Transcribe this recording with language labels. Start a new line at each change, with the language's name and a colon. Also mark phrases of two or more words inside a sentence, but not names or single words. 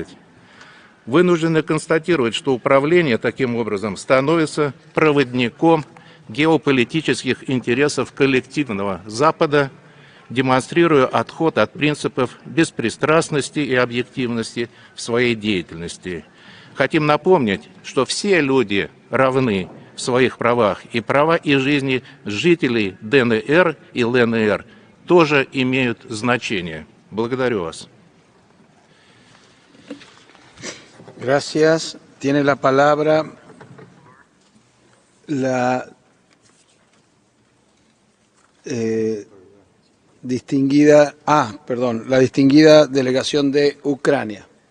Russian: Вынуждены констатировать, что управление таким образом становится проводником геополитических интересов коллективного Запада, демонстрируя отход от принципов беспристрастности и объективности в своей деятельности. Хотим напомнить, что все люди равны в своих правах, и права и жизни жителей ДНР и ЛНР тоже имеют значение. Благодарю вас.
Spanish: Gracias. Tiene la palabra la distinguida delegación de Ucrania.